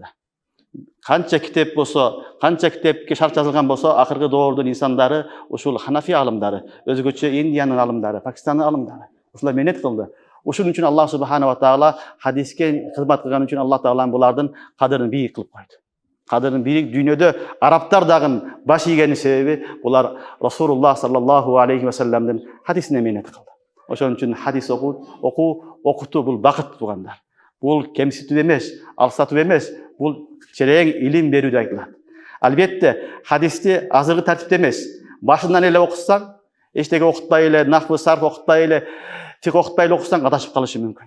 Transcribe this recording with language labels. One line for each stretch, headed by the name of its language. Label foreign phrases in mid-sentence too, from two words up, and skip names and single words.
Kyrgyz: Канча китеп болсо, канча китепке шарт жазылган болсо, акыркы доордун инсандары ушул ханафи алымдары, өзгөчө Индиянын алымдары, Пакистандын алымдары ушулар менет кылды. Ушун үчүн Аллах
Arabic: سبحانه و تعالى
Kyrgyz: хадиске кызмат кылган үчүн Аллах таала булардын кадырын бийик кылып койду. Кадырын бийик дүйнөдө арабтар дагы баш ийгени себеби булар Расулуллах
Arabic: صلى الله عليه وسلم
Kyrgyz: хадисине менет кылды. Ошон үчүн хадис окутуу бул бакыт тугандар. Бул кемситүү эмес, алсатуу эмес, бул терең илим берүү деп айтылат. Албетте хадисти азыркы тартипте эмес. Башынан эле окусаң, эчтеке окутпай эле, нахвы сарф окутпай эле, фик окутпай эле окусаң адашып калышы мүмкүн.